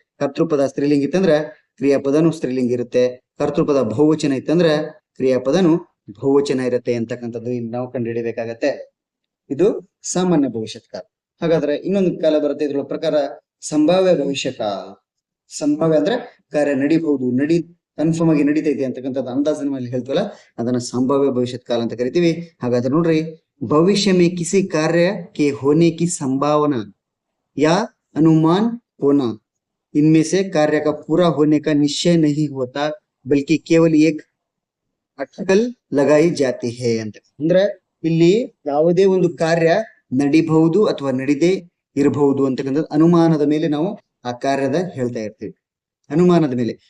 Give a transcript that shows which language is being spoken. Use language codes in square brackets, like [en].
[kn] ಕರ್ತೃಪದ ಸ್ತ್ರೀಲಿಂಗ್ ಇತ್ತಂದ್ರ ಕ್ರಿಯಾಪದನು ಸ್ತ್ರೀಲಿಂಗ್ ಇರುತ್ತೆ. ಕರ್ತೃಪದ ಬಹುವಚನ ಇತ್ತಂದ್ರ ಕ್ರಿಯಾಪದನು ಬಹುವಚನ ಇರುತ್ತೆ ಅಂತಕ್ಕಂಥದ್ದು ನಾವು ಕಂಡುಹಿಡಿಯಬೇಕಾಗತ್ತೆ. ಇದು ಸಾಮಾನ್ಯ ಭವಿಷ್ಯತ್ ಕಾಲ. ಹಾಗಾದ್ರೆ ಇನ್ನೊಂದು ಕಾಲ ಬರುತ್ತೆ ಇದ್ರ ಪ್ರಕಾರ, ಸಂಭಾವ್ಯ ಭವಿಷ್ಯ ಕಾಲ. ಸಂಭಾವ್ಯ ಅಂದ್ರೆ ಕಾರ್ಯ ನಡಿಬಹುದು, ಕನ್ಫರ್ಮ್ ಆಗಿ ನಡೀತೈತಿ ಅಂತಕ್ಕಂಥದ್ದು ಅಂದಾಜಿನ ಮೇಲೆ ಹೇಳ್ತೀವಲ್ಲ, ಅದನ್ನ ಸಂಭಾವ್ಯ ಭವಿಷ್ಯತ್ ಕಾಲ ಅಂತ ಕರಿತೀವಿ. ಹಾಗಾದ್ರೆ ನೋಡ್ರಿ, [hi] ಭವಿಷ್ಯ में किसी कार्य के होने की संभावना या अनुमान होना, इनमें से कार्य का पूरा होने का निश्चय नहीं होता, बल्कि केवल एक अटकल लगाई जाती है [kn] ಅಂತ. ಅಂದ್ರೆ ಇಲ್ಲಿ ಯಾವುದೇ ಒಂದು ಕಾರ್ಯ ನಡಿಬಹುದು ಅಥವಾ ನಡಿದೇ ಇರಬಹುದು ಅಂತಕ್ಕಂಥದ್ದು ಅನುಮಾನದ ಮೇಲೆ ನಾವು ಆ ಕಾರ್ಯದ ಹೇಳ್ತಾ ಇರ್ತೀವಿ. ಅನುಮಾನದ ಮೇಲೆ.